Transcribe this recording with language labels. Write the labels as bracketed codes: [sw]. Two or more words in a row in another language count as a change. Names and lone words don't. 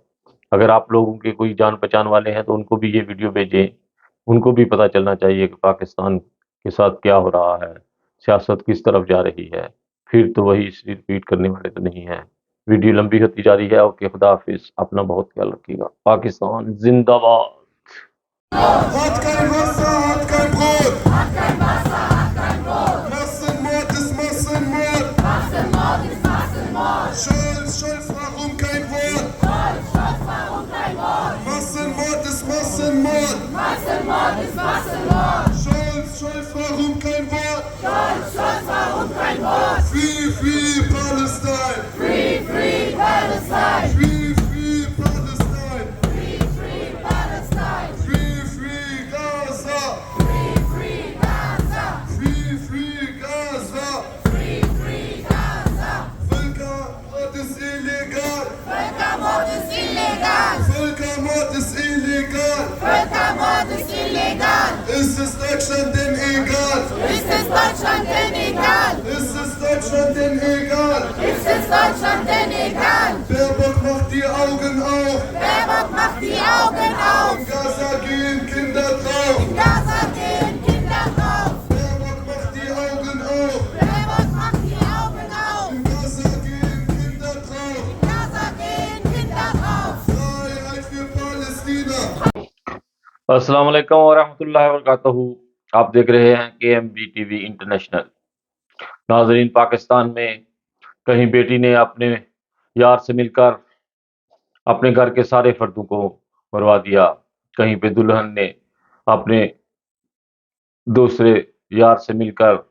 [ur] اگر آپ لوگوں کے کوئی جان پہچان والے ہیں تو ان کو بھی یہ ویڈیو بھیجیں، ان کو بھی پتہ چلنا چاہیے کہ پاکستان کے ساتھ کیا ہو رہا ہے، سیاست کس طرف جا رہی ہے۔ پھر تو وہی ریپیٹ کرنے والے تو نہیں ہیں۔ ویڈیو لمبی ہوتی جا رہی ہے۔ اوکے، خدا حافظ۔ اپنا بہت خیال رکھیے گا۔ پاکستان زندہ باد۔ [de] Hat kein Wasser, hat kein Brot. Massenmord ist Massenmord. Scholz, warum kein Wort? Massenmord ist Massenmord. Scholz, warum kein Wort? [en] Free Palestine. Free Palestine. Free Palestine. Free Gaza. Free Gaza. [de] Völkermord ist illegal. Völkermord ist illegal. Ist es Deutschland denn egal? Ist es Deutschland denn egal? Baerbock macht die Augen auf. In Gaza gehen Kinder drauf. Baerbock macht die Augen auf. In Gaza gehen Kinder drauf. Freiheit für Palästina. [ar] السلام علیکم ورحمۃ اللہ وبرکاتہ۔ [ur] آپ دیکھ رہے ہیں کے ایم بی ٹی وی انٹرنیشنل۔ ناظرین، پاکستان میں کہیں بیٹی نے اپنے یار سے مل کر اپنے گھر کے سارے فردوں کو مروا دیا، کہیں پہ دلہن نے اپنے دوسرے یار سے مل کر